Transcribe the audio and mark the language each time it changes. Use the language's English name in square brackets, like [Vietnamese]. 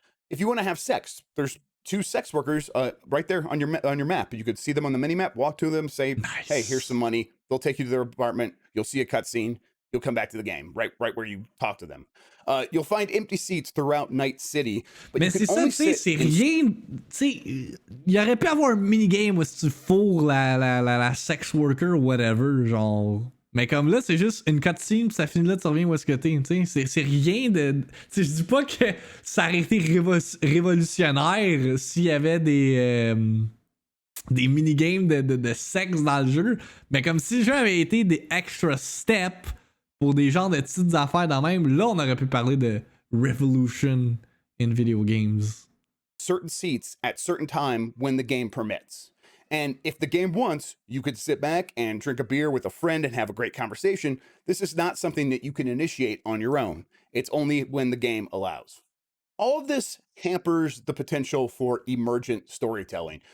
[English] If you want to have sex, there's 2 sex workers right there on your map. You could see them on the mini map, walk to them, say, Nice. hey, here's some money. They'll take you to their apartment. You'll see a cutscene. You'll come back to the game, right where you talk to them. You'll find empty seats throughout Night City. But [French] Mais c'est ça, tu sais, c'est rien. Tu sais, il aurait pu avoir un minigame où tu fourres la sex worker ou whatever, genre. Mais comme là, c'est juste une cutscene, pis ça finit là, tu reviens où est-ce que t'es, tu sais. C'est rien de. Tu sais, je dis pas que ça aurait été révolutionnaire s'il y avait des minigames de sexe dans le jeu, mais comme si le jeu avait été des extra steps pour des genres de petites affaires dans même, là, on aurait pu parler de revolution in video games. [English] Certain seats at certain time when the game permits. And if the game wants, you could sit back and drink a beer with a friend and have a great conversation. This is not something that you can initiate on your own. It's only when the game allows. All of this hampers the potential for emergent storytelling.